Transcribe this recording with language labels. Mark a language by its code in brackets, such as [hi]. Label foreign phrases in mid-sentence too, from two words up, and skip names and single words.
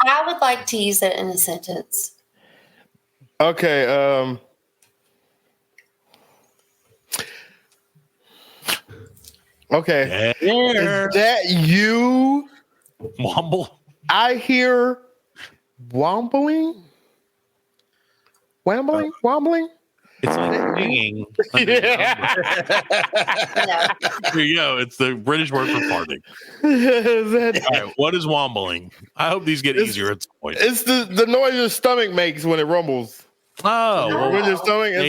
[en] I would like to use it in a sentence. Okay. Okay. Yeah. Is that you? Womble. I hear wombling. Wambling? Wombling? It's like singing. Yeah. There you go. It's the British word for farting. Is that- All right, what is wombling? I hope these get easier at some point. It's the noise your stomach makes when it rumbles. Oh, well, When your stomach is